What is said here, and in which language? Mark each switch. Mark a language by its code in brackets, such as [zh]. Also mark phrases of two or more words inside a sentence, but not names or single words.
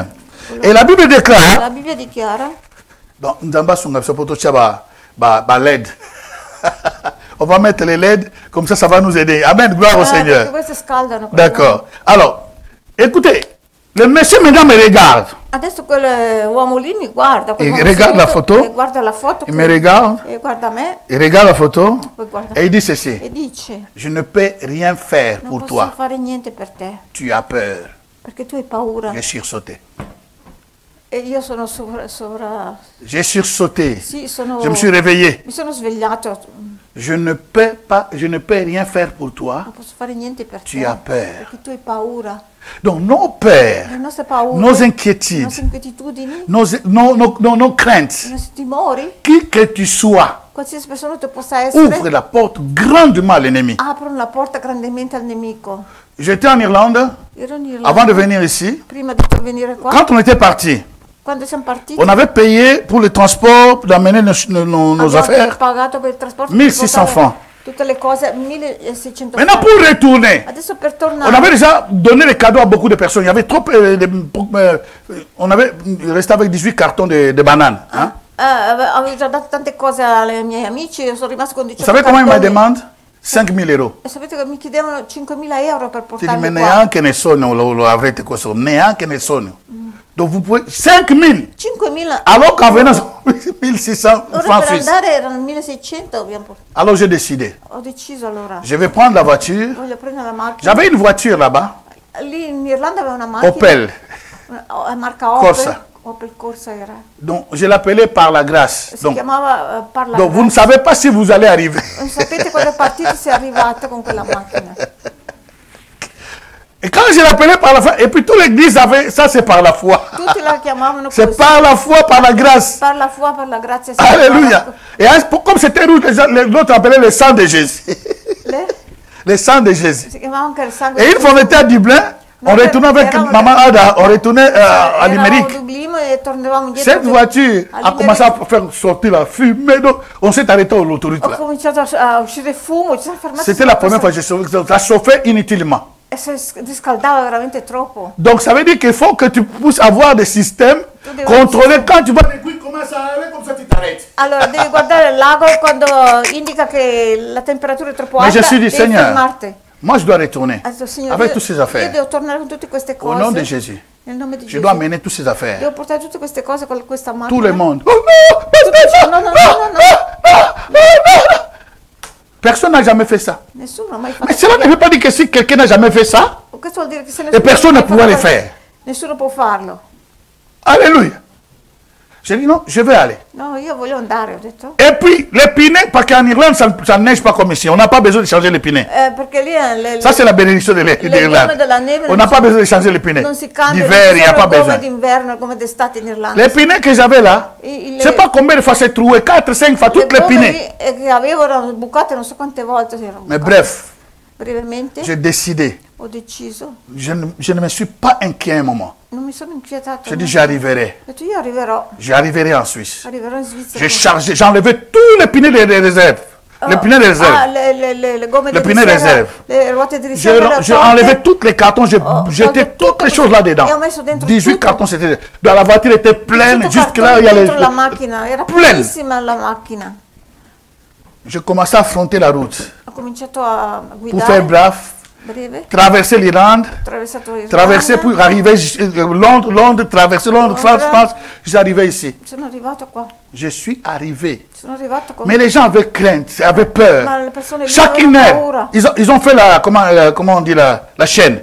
[fr] Et la Bible déclare, LED. On va mettre les LED, comme ça va nous aider. Amen, gloire au Seigneur. D'accord. Alors, Écoutez, le monsieur maintenant me regarde. [it] Adesso quell'uomo lì mi guarda. [fr] Il regarde la photo. [it] Guarda la foto. [fr] Il me regarde. [it] E guarda me. [fr] Il regarde la photo. [it] Guarda, [fr] et il dit ceci. [it] E dice, [fr] je ne peux rien faire pour toi. [it] Non posso fare niente per te. [fr] Tu as peur. [it] Perché tu hai paura. [fr] J'ai sursauté. [it] E io sono [fr] J'ai sursauté. [it] Sì, [fr] je me suis réveillé. [it] Mi sono svegliato. [fr] Je ne peux rien faire pour toi. [it] Non posso fare niente per [fr] tu [it] te. [fr] As peur. [it] Perché tu hai paura. [fr] Donc nos peurs, nos inquiétudes, nos craintes, qui que tu sois, ouvre la porte grandement à l'ennemi. [it] Aprono la porta grandemente al nemico. [fr] J'étais en Irlande, avant de venir ici. [it] Prima di venire qua. [fr] Quand on était parti, [it] quando siamo partiti, [fr] on avait payé pour le transport, d'amener nos affaires, [it] pagato per il trasporto, [fr] 1600 francs. [it] Tutte le cose, 1600 francs. [fr] Maintenant, pour retourner, [it] adesso per tornare, [fr] on avait déjà donné les cadeaux à beaucoup de personnes. Il y avait trop, on avait resté avec 18 cartons de bananes. Hein? [it] Avevo già dato tante cose ai miei amici, io sono rimasto con 18 [fr] Vous savez comment ils me demandent? 5 000 euros. [it] E sapete che mi chiedevano 5.000 euro per portarli qua. Neanche ne sono, lo avrete questo, neanche ne sono. [fr] Donc vous pouvez 5 000. 5.000. Alors qu'en venant 1600 francs suisses. [it] Per andare erano 1600 abbiamo portato. [fr] Alors j'ai décidé. [it] Ho deciso allora. [fr] Je vais prendre la voiture. [it] Voglio prendere la macchina. [fr] J'avais une voiture là-bas. [it] Lì in Irlanda aveva una macchina. Opel. Marca Opel. Corsa. Opel Corsa era. [fr] Donc je l'appelais par la grâce. [it] Si chiamava [fr] par la donc vous ne savez pas si vous allez arriver. [it] Non sapete quando partite se arrivate con quella macchina. [fr] Et quand je l'appelais par la foi, et puis toute l'église avait, ça c'est par la foi. C'est par la foi, par la grâce. Par la foi, par la grâce. Alléluia. Et comme c'était rouge, l'autre appelait le sang de Jésus. Le sang de Jésus. Et une fois on était à Dublin, on retournait avec maman Ada, on retournait à l'Amérique. Cette voiture a commencé à faire sortir la fumée, donc on s'est arrêté à l'autoroute. C'était la première fois que ça chauffait inutilement. Donc ça veut dire qu'il faut que tu puisses avoir des systèmes contrôlés. Quand tu vois les bruits commencent à aller comme ça, tu t'arrêtes. [it] Alors devi guardare il lago quando indica che la temperatura è troppo alta. [fr] Mais je suis dit, Seigneur, [it] fermarti. [fr] moi je dois retourner [it] Signore, [fr] avec toutes ces affaires. [it] Io devo tornare con tutte queste cose. [fr] Au nom de Jésus. [it] Nel nome di [fr] Je [it] Gesù. [fr] dois amener toutes ces affaires. [it] Devo portare tutte queste cose con questa macchina. [fr] Tout le monde. Oh [it] non, no. [fr] Personne n'a jamais fait ça. [it] Nessuno ha mai fatto. [fr] Mais cela ne veut pas dire que si quelqu'un n'a jamais fait ça, et personne ne pourra le faire. [it] Nessuno può farlo. [fr] Alléluia. J'ai dit non, je vais aller. [it] No, io voglio andare, ho detto. [fr] Et puis, les pinets, parce qu'en Irlande, ça ne neige pas comme ici. On n'a pas besoin de changer les pinets. Ça, c'est la bénédiction de l'Irlande. On n'a pas besoin de changer les pinets. D'hiver, il n'y a pas besoin. Les pinets que j'avais là, je ne sais pas combien de fois c'est troué, 4, 5 fois, toutes les pinets. Mais bref, j'ai décidé. [it] Ho deciso. [fr] Je ne me suis pas inquiet un moment. [it] Non mi sono inquietato. [fr] J'ai dit j'arriverai. [it] Ho detto io arriverò. [fr] J'arriverai en Suisse. [it] Arriverò in Svizzera. [fr] J'ai chargé, j'ai enlevé tous les pinets des réserves. Les pinets de réserve. [it] Le gomme [fr] les pinets de réserve. [it] Le ruote di riserva. [fr] J'ai enlevé tous les cartons, j'ai jeté toutes les choses là-dedans. 18 cartons, c'était. Dans la voiture était pleine, jusque là il y a les. [it] La macchina, era pienissima la macchina. [fr] Je commençais à affronter la route. [it] Ho cominciato a guidare. [fr] Pour faire bref. Traverser l'Irlande, traverser pour arriver Londres, traverser Londres, France, je suis arrivé ici. Je suis arrivé. Mais les gens avaient crainte, avaient peur. Chaque heure, ils ont fait comment on dit la chaîne.